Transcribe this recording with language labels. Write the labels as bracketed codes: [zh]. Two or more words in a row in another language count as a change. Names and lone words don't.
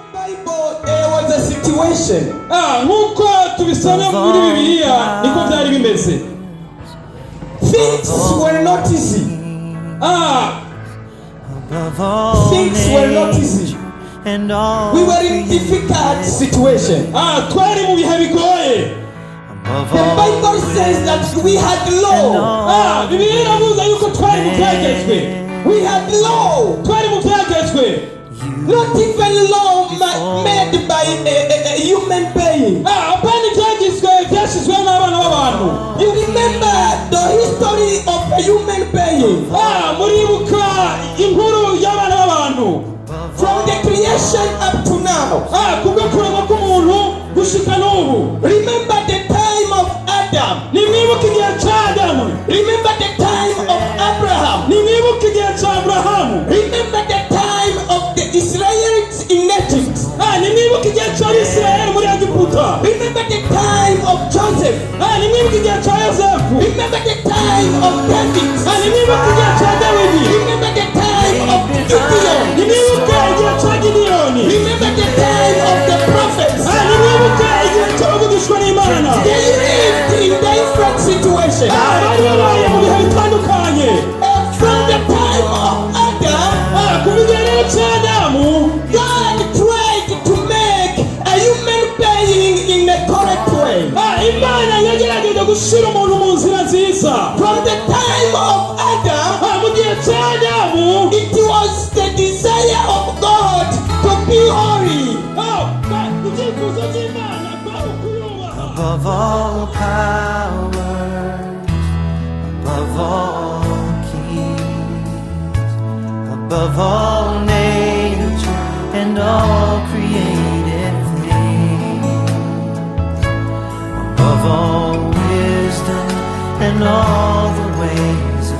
[en] Bible, there was a situation. [rw] Nkuko tubisana muri Bibiliya niko byari bimeze. [en] Things were not easy. Things were not easy. We were in difficult situation. [rw] Twari mu bihe bigoye. [en] The Bible says that we had law. [rw] Bibiliya iravuga yuko twari mu byagezwe. [en] We had law. [rw] Twari mu byagezwe. [en] Not even law made by a human being. [rw] Apana ibyagezwe byashyizweho n'abana b'abantu. [en] You remember the history of a human being. [rw] Muribuka inkuru y'abana b'abantu. [en] From the creation up to now. [rw] Kubwo kurema k'umuntu gushika n'ubu. [en] Remember the time of Adam. [rw] Nimwibuka igihe cya Adamu. [en] Remember the time of Abraham. [rw] Nimwibuka igihe cya Aburahamu. [en] Remember the time of the Israelites in Egypt. [rw] Nimwibuka igihe cy'Abisirayeli muri Egiputa. [en] Remember the time of Joseph. [rw] Nimwibuka igihe cya Yosefu. [en] Remember the time of David. [rw] Nimwibuka igihe cya Dawidi. [en] Remember the time of Gideon. [rw] Nimwibuka igihe cya Gideyoni. [en] Remember the time of the prophets. [rw] Nimwibuka igihe cy'abavugishwa n'Imana. [en] They lived in different situations. [rw] Bari babaye mu bihe bitandukanye. [en] From the time of Adam, [rw] kuva igihe rero cya Adamu, [en] God tried to make a human being in a correct way. [rw] Imana yagerageje gushyira umuntu mu nzira nziza. [en] From the time of Adam, [rw] mu gihe cya Adamu, [en] it was the desire of God to be holy. [rw] ibyifuzo by'Imana kwari ukuyubaha. [en] Above all powers, above all kings, above all nature and all created things, above all wisdom and all the ways